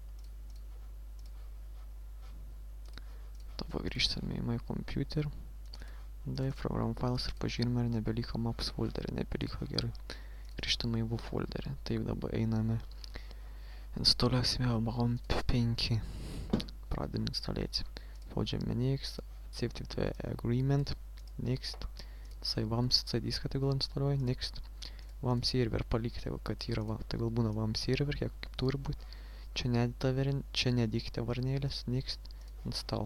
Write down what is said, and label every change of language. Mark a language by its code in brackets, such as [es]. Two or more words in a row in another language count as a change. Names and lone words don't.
[lt] Dabar grįžtame į My Computer. Program files ir pažiūrime, ar nebeliko maps folderį. Nebeliko, gerai. Grįžtame į WoW folderį. Taip, dabar einame. Instaliuosime WAMP 5. Pradedame instaliaciją. [en] Spaudžiame next. Accept agreement. Next. [lt] WAMP diską tegul instaliuoja. Next. WAMP server palikite, kad yra, tegul būna WAMP server, kaip turi būti. Čia nedėkite varnėlės. [en] Next. Install.